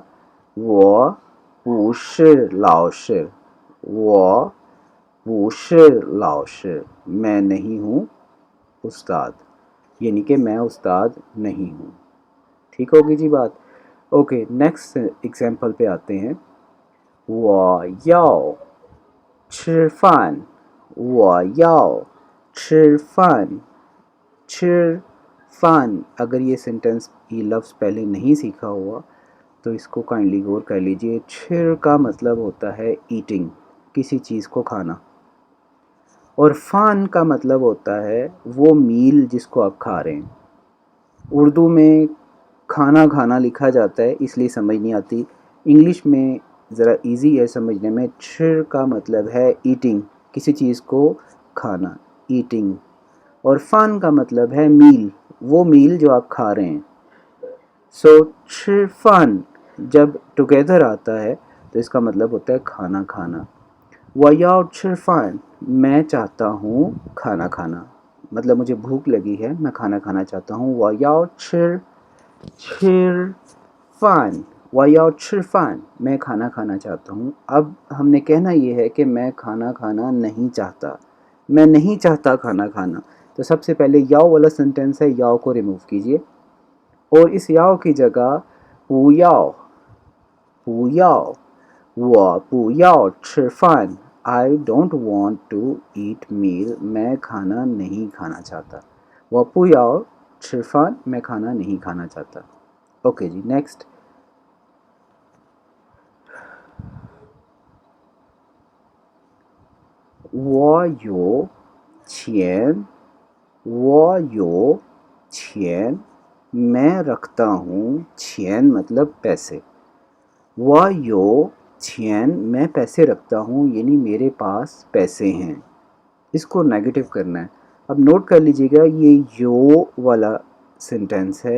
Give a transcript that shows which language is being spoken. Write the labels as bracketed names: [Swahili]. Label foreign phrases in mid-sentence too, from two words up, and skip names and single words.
[Chinese] 我不是老师，我不是老师, [Urdu] میں نہیں ہوں استاد، یعنی کہ میں استاد نہیں ہوں. ٹھیک ہوگی جی بات. [English] okay next example [Urdu] پہ آتے ہیں. [Chinese] 我要吃饭我要吃饭吃饭. [Urdu] اگر یہ سینٹنس یہ لفظ پہلے نہیں سیکھا ہوا تو اس کو کائنڈلی غور کر لیجئے. چھر کا مطلب ہوتا ہے ایٹنگ، کسی چیز کو کھانا، اور فان کا مطلب ہوتا ہے وہ میل جس کو آپ کھا رہے ہیں. اردو میں کھانا کھانا لکھا جاتا ہے اس لیے سمجھ نہیں آتی. انگلش میں ذرا ایزی ہے سمجھنے میں. چھر کا مطلب ہے ایٹنگ، کسی چیز کو کھانا، ایٹنگ، اور فان کا مطلب ہے میل، وہ میل جو آپ کھا رہے ہیں. سو [Chinese] 吃饭 [Urdu] جب ٹوگیدر آتا ہے تو اس کا مطلب ہوتا ہے کھانا کھانا. [Chinese] 我要吃饭 [Urdu] میں چاہتا ہوں کھانا کھانا، مطلب مجھے بھوک لگی ہے، میں کھانا کھانا چاہتا ہوں. [Chinese] 我要吃饭我要吃饭 [Urdu] میں کھانا کھانا چاہتا ہوں. اب ہم نے کہنا یہ ہے کہ میں کھانا کھانا نہیں چاہتا، میں نہیں چاہتا کھانا کھانا. تو سب سے پہلے یاؤ والا سینٹنس ہے، یاؤ کو ریموو کیجئے اور اس یاؤ کی جگہ [Chinese] 不要不要我不要吃饭 [English] I don't want to eat meal [Urdu] میں کھانا نہیں کھانا چاہتا. [Chinese] 我不要吃饭 [Urdu] میں کھانا نہیں کھانا چاہتا. اوکے جی نیکسٹ. [Chinese] 我有钱我有钱 [Urdu] میں رکھتا ہوں چھین مطلب پیسے. [Chinese] 我有钱 [Urdu] میں پیسے رکھتا ہوں یعنی میرے پاس پیسے ہیں. اس کو نیگیٹو کرنا ہے. اب نوٹ کر لیجئے گا یہ یو والا سینٹنس ہے.